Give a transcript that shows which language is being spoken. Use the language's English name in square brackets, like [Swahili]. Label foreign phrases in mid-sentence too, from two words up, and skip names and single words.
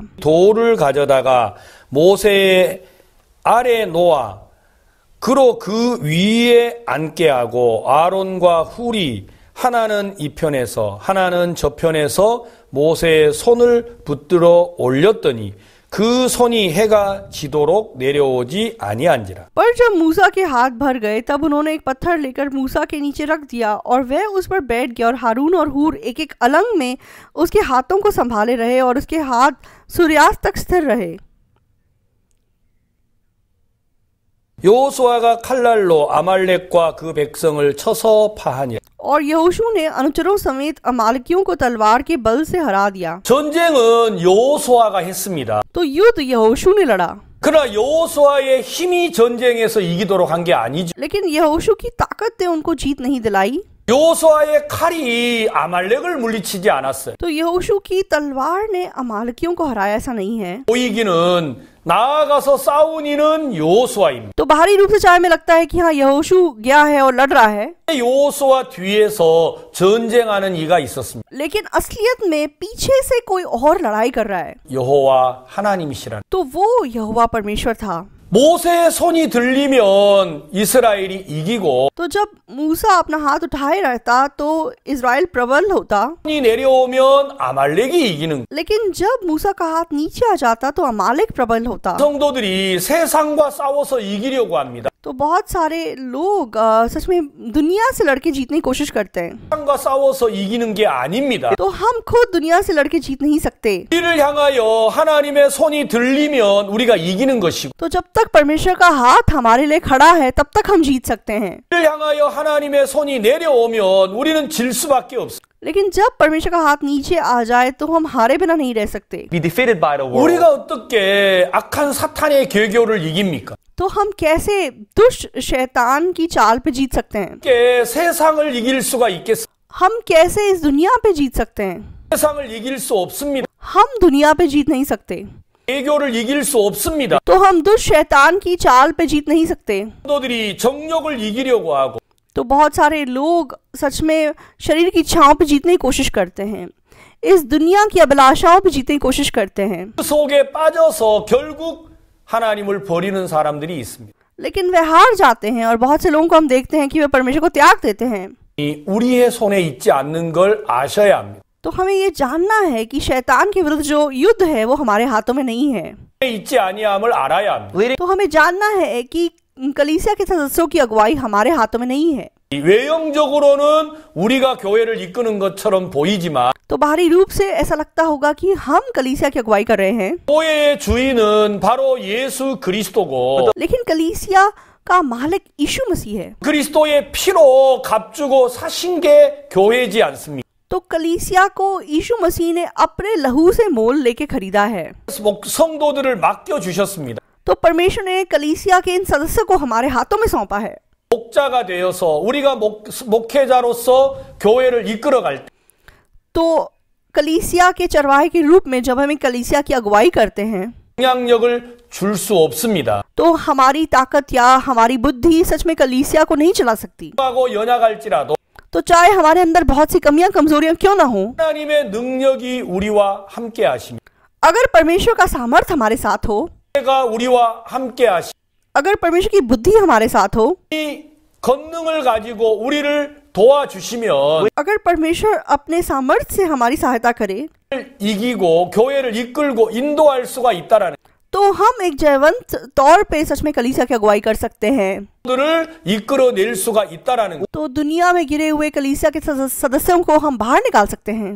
[Korean] 돌을 가져다가 모세의 아래 놓아 그로 그 위에 앉게 하고 아론과 훌이 하나는 이 편에서 하나는 저 편에서 모세의 손을 붙들어 올렸더니 그 손이 해가 지도록 내려오지 아니한지라. [Hindi] पर जब मूसा के हाथ भर गए तब उन्होंने एक पत्थर लेकर मूसा के नीचे रख दिया और वह उस पर बैठ गया, और हारून और हूर एक एक अलंग में उसके हाथों को संभाले रहे और उसके हाथ सूर्यास्त तक स्थिर रहे। [Korean] 여호수아가 칼날로 아말렉과 그 백성을 쳐서 파하니라. [Hindi] और यहोशू ने अनुचरों समेत अमालेकियों को तलवार के बल से हरा दिया। [Korean] 전쟁은 여호수아가 했습니다. [Hindi] तो युद्ध यहोशू ने लड़ा, [Korean] 그러나 여호수아의 힘이 전쟁에서 이기도록 한 게 아니죠. [Hindi] लेकिन यहोशू की ताकत ने उनको जीत नहीं दिलाई। [Korean] 여호수아의 칼이 아말렉을 물리치지 않았어요. [Hindi] तो यहोशू की तलवार ने अमालेकियों को हराया, ऐसा नहीं है। [Korean] 보이기는 나아가서 싸운 이는 여호수아입니다. [Hindi] तो बाहरी रूप से चाहे में लगता है कि हाँ यहोशू गया है और लड़ रहा है, [Korean] 여호수아 뒤에서 전쟁하는 이가 있었습니다. [Hindi] लेकिन असलियत में पीछे से कोई और लड़ाई कर रहा है। [Korean] 여호와 하나님이시라. [Hindi] तो वो यहोवा परमेश्वर था। [Korean] 모세의 손이 들리면 이스라엘이 이기고 [Hindi] तो जब मूसा अपना हाथ उठाए रहता तो इज़राइल प्रबल होता, [Korean] 손이 내려오면 아말렉이 이기는. [Hindi] लेकिन जब मूसा का हाथ नीचे आ जाता तो अमालेक प्रबल होता। [Korean] 성도들이 세상과 싸워서 이기려고 합니다. [Hindi] तो बहुत सारे लोग सच में दुनिया से लड़के जीतने की कोशिश करते हैं। [Korean] 세상과 싸워서 이기는 게 아닙니다. [Hindi] तो हम खुद दुनिया से लड़के जीत नहीं सकते। [Korean] 우리를 향하여 하나님의 손이 들리면 우리가 이기는 것이고 [Hindi] तो जब तक परमेश्वर का हाथ हमारे लिए खड़ा है तब तक हम जीत सकते हैं, [Korean] 우리를 향하여 하나님의 손이 내려오면 우리는 질 수밖에 없습니다. [Hindi] लेकिन जब परमेश्वर का हाथ नीचे आ जाए तो हम हारे बिना नहीं रह सकते। [English] be defeated by the world. [Korean] 우리가 어떻게 악한 사탄의 계교를 이깁니까? [Hindi] तो हम कैसे दुष्ट शैतान की चाल पे जीत सकते हैं? [Korean] 어떻게 세상을 이길 수가 있겠습니까? [Hindi] हम कैसे इस दुनिया पे जीत सकते हैं? [Korean] 세상을 이길 수 없습니다. [Hindi] हम दुनिया पे जीत नहीं सकते, [Korean] 계교를 이길 수 없습니다. [Hindi] तो हम दुष्ट शैतान की चाल पे जीत नहीं सकते। [Korean] 성도들이 정욕을 이기려고 하고 [Hindi] तो बहुत सारे लोग सच में शरीर की इच्छाओं पे जीतने की कोशिश करते हैं, इस दुनिया की अभिलाषाओं पे जीतने की कोशिश करते हैं, [Korean] 그 속에 빠져서 결국 하나님을 버리는 사람들이 있습니다. [Hindi] लेकिन वे हार जाते हैं। और बहुत से लोगों को हम देखते हैं कि वे परमेश्वर को त्याग देते हैं। [Korean] 이 우리의 손에 있지 않는 걸 아셔야 합니다. [Hindi] तो हमें ये जानना है कि शैतान के विरुद्ध जो युद्ध है वो हमारे हाथों में नहीं है। [Korean] 있지 아니함을 알아야 합니다. [Hindi] तो हमें जानना है कि कलीसिया के सदस्यों की अगुवाई हमारे हाथों में नहीं है। [Korean] 외형적으로는 우리가 교회를 이끄는 것처럼 보이지만 [Hindi] तो बाहरी रूप से ऐसा लगता होगा कि हम कलीसिया की अगुवाई कर रहे हैं, [Korean] 교회의 주인은 바로 예수 그리스도고 [Hindi] लेकिन कलीसिया का मालिक यीशु मसीह है। [Korean] 그리스도의 피로 값주고 사신 게 교회지 않습니까? [Hindi] तो कलीसिया को यीशु मसीह ने अपने लहू से मोल लेके खरीदा है। [Korean] 성도들을 맡겨 주셨습니다. [Hindi] तो परमेश्वर ने कलीसिया के इन सदस्यों को हमारे हाथों में सौंपा है। [Korean] 목자가 되어서 우리가 목회자로서 교회를 이끌어갈 때 [Hindi] तो कलीसिया के चरवाहे के रूप में जब हम कलीसिया की अगुवाई करते हैं [Korean] 영향력을 줄 수 없습니다. [Hindi] तो हमारी ताकत या हमारी बुद्धि सच में कलीसिया को नहीं चला सकती। [Korean] 하고 연약할지라도 [Hindi] तो चाहे हमारे अंदर बहुत सी कमियां कमजोरियां क्यों ना हो, [Korean] 하나님의 능력이 우리와 함께 하시며 [Hindi] अगर परमेश्वर का सामर्थ हमारे साथ हो, [Korean] 가 우리와 함께 하시 [Hindi] अगर परमेश्वर की बुद्धि हमारे साथ हो, [Korean] 이 권능을 가지고 우리를 도와주시면 [Hindi] अगर परमेश्वर अपने सामर्थ्य से हमारी सहायता करे [Korean] 이기고 교회를 이끌고 인도할 수가 있다라는 [Hindi] तो हम एक जयवंत तौर पे सच में कलीसिया की अगुवाई कर सकते हैं। [Korean] 것들을 이끌어낼 수가 있다라는 [Hindi] तो दुनिया में गिरे हुए कलीसिया के सदस्यों को हम बाहर निकाल सकते हैं।